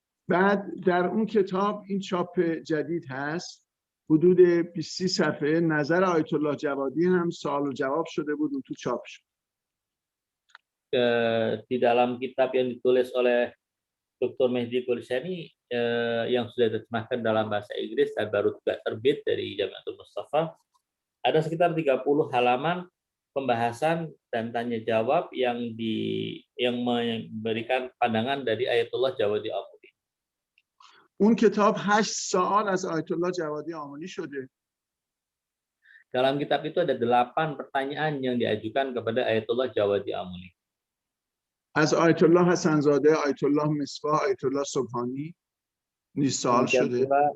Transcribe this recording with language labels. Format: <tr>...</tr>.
<fa>بعد در اون کتاب این چاپ جدید هست، حدود 20 صفحه، نظر آیت الله جوادی هم سوال و جواب شده بود، اون تو چاپ شد.</fa> <id>Di dalam kitab yang ditulis oleh Dr. Mehdi Golshani yang sudah diterjemahkan dalam bahasa Inggris dan baru juga terbit dari Jamiatul Mustafa, ada sekitar 30 halaman pembahasan dan tanya jawab yang memberikan pandangan dari Ayatullah Jawadi Amuli.</id> <fa>اون کتاب 8 سوال از آیت الله جوادی آملی شده.</fa> <id>Dalam kitab itu ada 8 pertanyaan yang diajukan kepada Ayatullah Jawadi Amuli.</id> <fa>از آیت الله حسن زاده، آیت الله مصباح، آیت الله سبحانی این سوال شده.</fa>